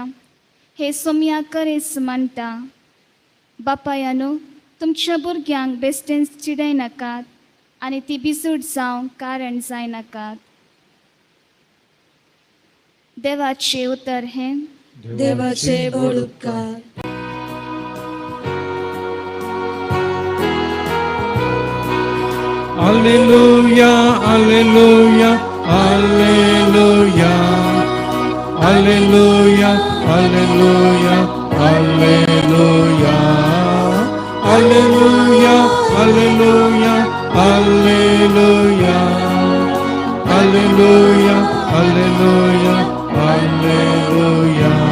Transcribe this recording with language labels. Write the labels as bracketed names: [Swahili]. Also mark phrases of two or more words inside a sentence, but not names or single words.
[Konkani] हे सोम्या करेस मानता. बापायानो, तुमच्या भुरग्यांक बेश्टेन चिडयनाकात आनी ती बिजूट जावंक कारण जायनाकात. देवाचे उतर हे देवाचे व्हड उपकार. [Latin] Alleluia, alleluia, alleluia, alleluia, alleluia, alleluia, alleluia, alleluia, alleluia, alleluia, alleluia, alleluia.